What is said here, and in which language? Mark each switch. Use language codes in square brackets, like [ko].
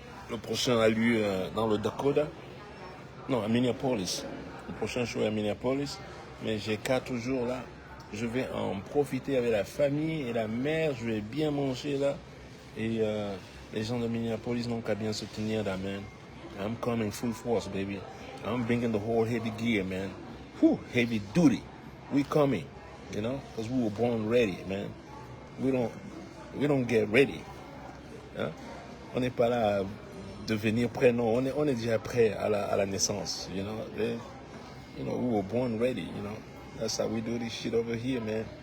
[fr] Le prochain a lieu dans le Dakota. Non, à Minneapolis. Le prochain show est à Minneapolis. Mais j'ai 4 jours là. Je vais en profiter avec la famille et la mère. Je vais bien manger là. Et les gens de Minneapolis n'ont qu'à bien se tenir là, man. [en] I'm coming full force, baby. I'm bringing the whole heavy gear, man. Whew, heavy duty. We coming, you know, because we were born ready, man. We don't get ready. Hein? [fr] On n'est pas là à devenir prêt, non. On est déjà prêt à la naissance, [en] you know. We were born ready, you know. That's how we do this shit over here, man.